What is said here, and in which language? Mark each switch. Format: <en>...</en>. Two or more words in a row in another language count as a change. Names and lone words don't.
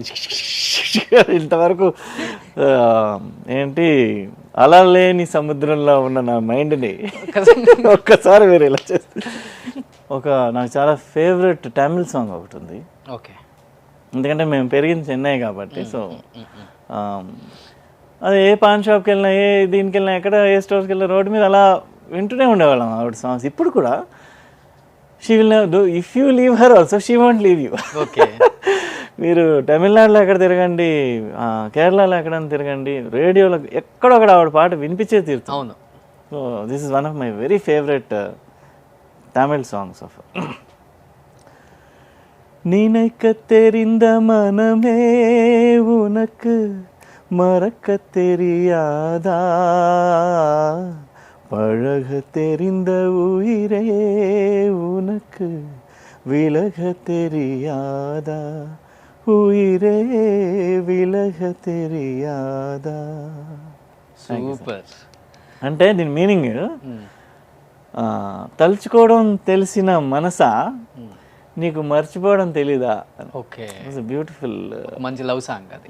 <te>ఇంతవరకు ఏంటి అలా లేని సముద్రంలో ఉన్న నా మైండ్ని ఒక్కసారి మీరు ఇలా చేస్తే నాకు చాలా</te> <en>favorite Tamil song</en> <te>ఒకటి ఉంది. ఓకే. ఎందుకంటే మేము పెరిగింది చెన్నై కాబట్టి. సో అది ఏ పాన్ షాప్కి వెళ్ళినా, ఏ దీనికి వెళ్ళినా, ఎక్కడ ఏ స్టోర్కి వెళ్ళినా రోడ్డు మీద అలా వింటూనే ఉండేవాళ్ళం ఆవిడ సాంగ్స్. ఇప్పుడు కూడా</te> <en>she will do if you leave her also she won't leave you.</en> <te>ఓకే. మీరు తమిళనాడులో ఎక్కడ తిరగండి, కేరళలో ఎక్కడైనా తిరగండి, రేడియోలో ఎక్కడొక్కడ ఆవిడ పాట వినిపించే తీరుతాం. అవును.</te> <en>so this is one of my very favorite Tamil songs of.</en> <ta>நினைக்க தெரிந்த மனமே உனக்கு மறக்க தெரியாதா, பழக தெரிந்த உயிரே உனக்கு விலக தெரியாதா, உயிரே విలగ தெரியாదా.</ta> <te>సూపర్. అంటే దీని మీనింగ్ తలుచుకోవడం తెలిసిన మనసా నీకు మర్చిపోవడం తెలీదా. ఓకే. బ్యూటిఫుల్</te> <en>మంచి love song అది.</en>